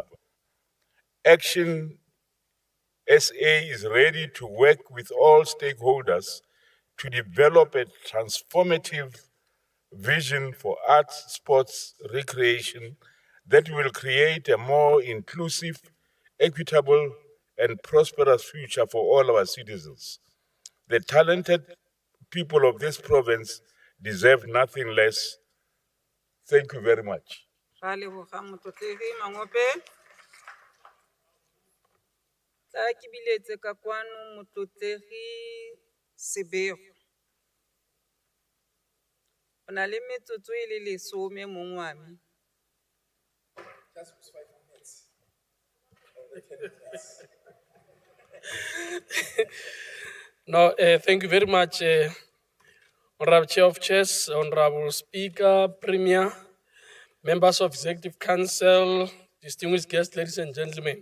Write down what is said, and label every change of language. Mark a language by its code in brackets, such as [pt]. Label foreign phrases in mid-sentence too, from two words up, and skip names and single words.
[en] Action SA is ready to work with all stakeholders to develop a transformative vision for arts, sports, recreation that will create a more inclusive, equitable, and prosperous future for all our citizens. The talented people of this province deserve nothing less. Thank you very much. [tn] Ra leboga motlotlegi Mangope. Tla ke biletse ka kwano motlotlegi Sebego. O na le metsotso e le 10 mong wa me. [en] No, thank you very much, Honorable Chair of Chairs, Honorable Speaker, Premier, members of Executive Council, distinguished guests, ladies and gentlemen.